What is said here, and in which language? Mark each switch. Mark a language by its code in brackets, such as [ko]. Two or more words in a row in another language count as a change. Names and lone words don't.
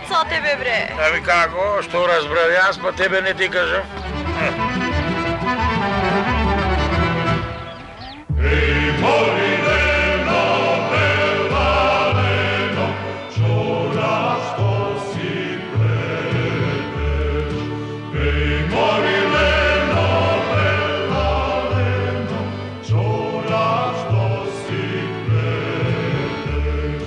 [mk] тебе, бре? Ами како? Што разбрав јас, па тебе не ти кажам. Ей, Морилено, Белалено, чора што си пледеш. Еј, Морилено, Белалено, чора што си пледеш.